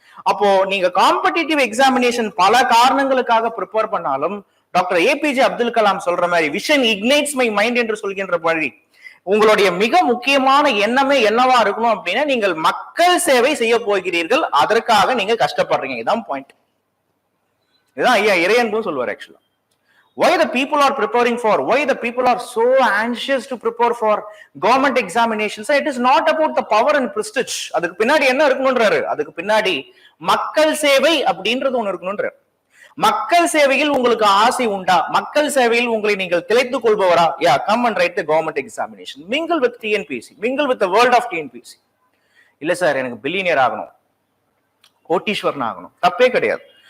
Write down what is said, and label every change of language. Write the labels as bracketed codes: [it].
[ta] அப்போ நீங்க competitive examination பல காரணங்களுக்காக ப்ரிப்பேர் பண்ணாலும் டாக்டர் ஏபிஜே அப்துல் கலாம் சொல்ற மாதிரி [en] vision ignites my mind [ta] என்று சொல்கின்ற படி உங்களுடைய மிக முக்கியமான எண்ணமே என்னவா இருக்கணும் அப்படின்னா, நீங்கள் மக்கள் சேவை செய்ய போகிறீர்கள், அதற்காக நீங்க கஷ்டப்படுறீங்க. இதான் பாயிண்ட். இதுதான் ஐயா இறையன்பும் சொல்வார். [en] Actually why the people are preparing for, why the people are so anxious to prepare for government examinations, it is not about the power and prestige. [ta] அதுக்கு பின்னாடி என்ன இருக்கணும்ன்றாரு? அதுக்கு பின்னாடி மக்கள் சேவை அப்படின்றது ஒண்ணு இருக்கணும்ன்றாரு. மக்கள் சேவையில் உங்களுக்கு ஆசை உண்டா? மக்கள் சேவையில் உங்களை நீங்கள் திளைத்துக் கொள்பவரா? [en] Yeah, come and write the government examination, mingle with TNPSC, mingle with the world of TNPSC. [ta] இல்ல சார், எனக்கு பில்லியனியர் ஆகணும், கோட்டீஸ்வரன் ஆகணும், தப்பே கிடையாது.